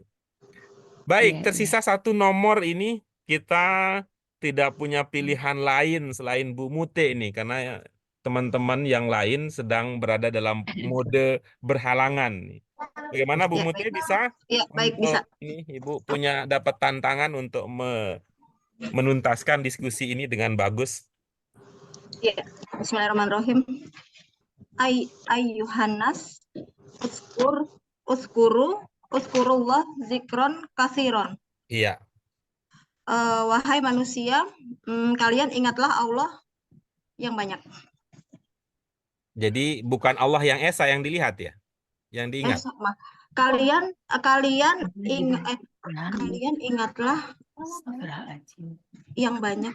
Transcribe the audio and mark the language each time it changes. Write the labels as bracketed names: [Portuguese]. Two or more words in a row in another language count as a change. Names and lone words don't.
[Indonesian] Baik, tersisa satu nomor ini kita tidak punya pilihan lain selain Bu Mute ini karena teman-teman yang lain sedang berada dalam mode berhalangan. Bagaimana Bu Mute bisa? Ya, baik bisa. Ini Ibu punya dapat tantangan untuk menuntaskan diskusi ini dengan bagus. [Arabic] Ya, Bismillahirrahmanirrahim. أيها الناس اذكروا الله ذكرا كثيرا. [Indonesian] Iya. Wahai manusia, kalian ingatlah Allah yang banyak. Jadi bukan Allah yang esa yang dilihat ya, yang diingat. Kalian ingatlah yang banyak.